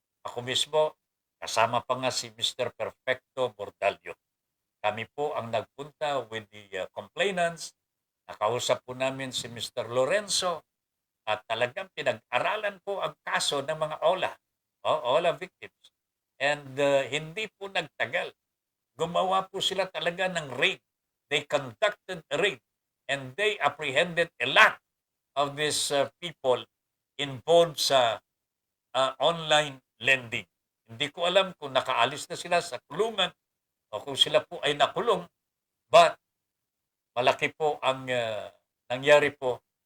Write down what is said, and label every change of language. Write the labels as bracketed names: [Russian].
[Filipino] Ako mismo, kasama pa nga si Mr. Perfecto Bordalio. Kami po ang nagpunta [English] with the complainants. [Filipino] Nakausap po namin si Mr. Lorenzo at talagang pinag-aralan po ang kaso ng mga OLA victims. And hindi po nagtagal. Gumawa po sila talaga ng raid. [English] They conducted a raid and they apprehended a lot of these people involved sa online lending. [Filipino] Hindi ko alam kung nakaalis na sila sa kulungan o kung sila po ay nakulong, but malaki po ang nangyari po.